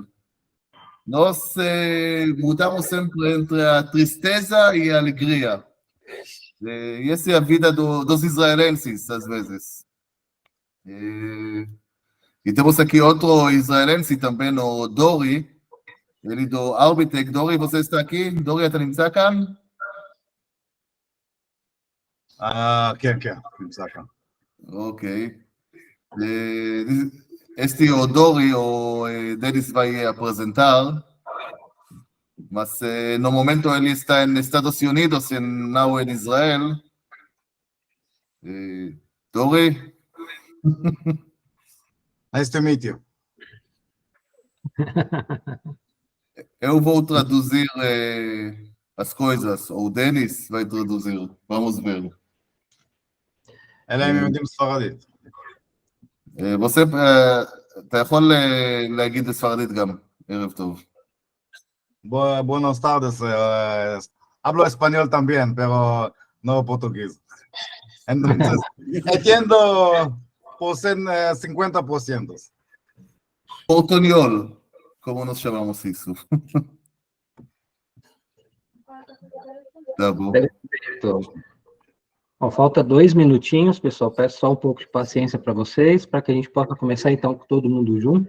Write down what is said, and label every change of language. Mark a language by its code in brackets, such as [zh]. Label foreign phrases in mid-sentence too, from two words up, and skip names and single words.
[pt] Nós mudamos sempre entre a tristeza e a alegria. E essa é a vida dos israelenses, às vezes. E temos aqui outro israelense também, o Dori, ele do Arbitec. Dori, você está aqui? Dori, [he] אתה נמצא כאן? כן, נמצא כאן. Ok. [pt] Este o Dori, o Denis vai apresentar, mas no momento ele está em Estados Unidos, não em Israel. Dori? [en] Nice to meet you. [pt] Eu vou traduzir as coisas, ou o Denis vai traduzir, vamos ver. [he] אלא אם הם יודעים ספרדית. você, אתה יכול להגיד בספרדית גם, ערב טוב. [es] Buenas tardes. Hablo español también, pero no portugués. Entonces, entiendo por 50%. [pt] Portunhol, como nós chamamos isso. Tá bom. Bom, falta 2 minutinhos, pessoal. Peço só um pouco de paciência para vocês, para que a gente possa começar, então, com todo mundo junto.